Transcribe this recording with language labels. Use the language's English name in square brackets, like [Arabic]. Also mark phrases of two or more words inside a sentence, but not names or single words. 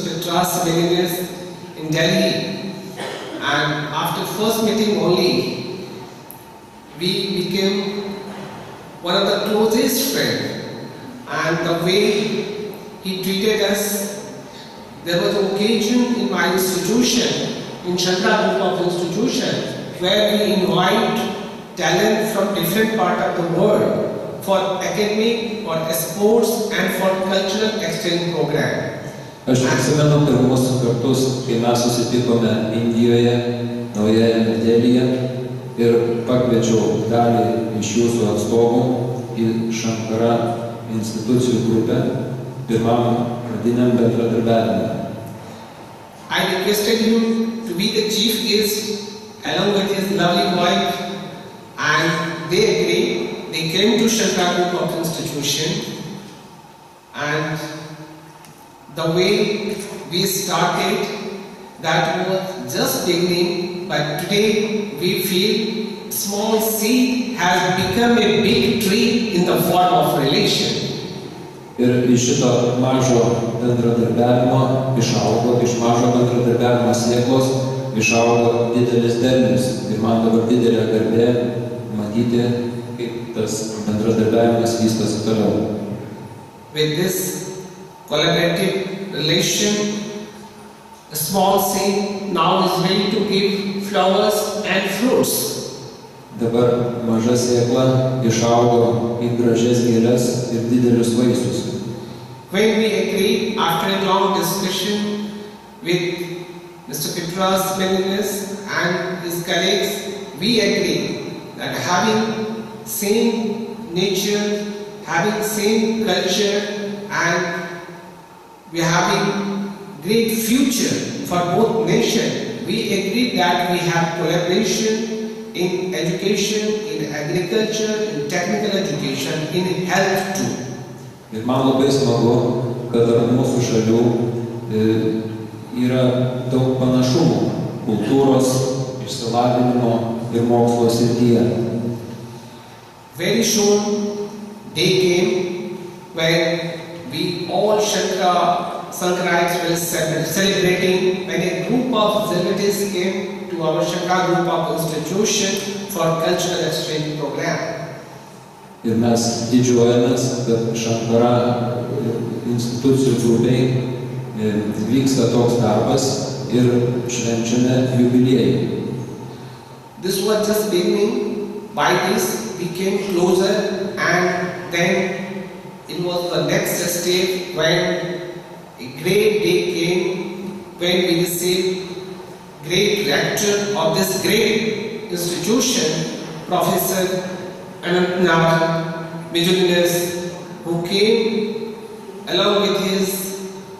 [English] Petras Simelinius in Delhi, and after first meeting only, we became one of the closest friends, and the way he treated us, there was an occasion in my institution, in Shankara Group of Institution, where we invite talent from different parts of the world for academic, for sports and for cultural exchange program. [Lithuanian] Aš prisimenu pirmus kartus, kai mes susitikome Indijoje, Naujajame Delyje ir pakviečiau dalį iš jūsų atstovų į Shankara institucijų grupę pirmam pradiniam bendradarbiavimui. [English] I requested him to be the chief guest along with his lovely wife, and they agreed. They came to Shankara Group of Institution, and the way we started, that was just beginning, but today we feel small seed has become a big tree in the form of relation. [Lithuanian] Ir iš šito mažo bendradarbiavimo išaugo, iš mažo bendradarbiavimo sėklos išaugo didelis derlius. Ir man dabar didelė garbė matyti, kaip tas bendradarbiavimas vystosi toliau. [English] With this collaborative relation, a small seed now is ready to give flowers and fruits. [Lithuanian] Dabar maža sėkla išaugo į gražias gėles ir didelius vaisius. [English] When we agreed after a long discussion with Mr. Petras Menendez and his colleagues, we agreed that having same nature, having same culture, and we are having great future for both nations, we agreed that we have collaboration in education, in agriculture, in technical education, in health too. [Lithuanian] Ir man labai smagu, kad tarp mūsų šalių yra daug panašumų kultūros, išsilavinimo ir mokslo srityje. [English] Very soon day came when we all Shankarites were celebrating, when a group of celebrities came to our Shankara Group of Institution for cultural exchange program. [Lithuanian] Ir mes didžiuojamės, kad Shankara institucijų grupiai vyksta toks darbas ir švenčiame jubiliejų. [English] This was just beginning. By this we came closer, and then it was the next step when a great day came, when we received great rector of this great institution, Professor Anantnath Mijulinas, who came along with his